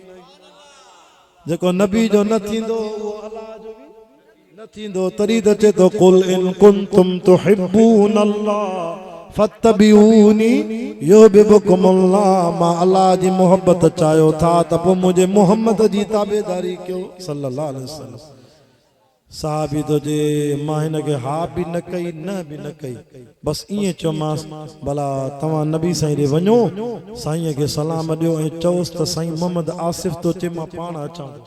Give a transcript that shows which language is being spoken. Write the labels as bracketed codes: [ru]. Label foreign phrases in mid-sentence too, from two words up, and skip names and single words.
[sd] जेको नबी जो न थींदो वो अल्लाह जो भी न थींदो। तरी त चए तो [ar] قل إن كنتم تحبون الله فاتبعوني يحببكم الله. [sd] मां अल्लाह जी मोहब्बत चाहियो था त पोइ मुंहिंजे मोहम्मद जी ताबेदारी कयो [ar] صلى الله عليه وسلم. [sd] साहबी तो जे मां हिन खे हा भी न कई न भी न कई, बस ईअं चयोमांसि भला तव्हां नबी साईं ॾे वञो, साईं खे सलाम ॾियो ऐं चओसि त साईं मोहम्मद आसिफ तो चे मां पाण अचां।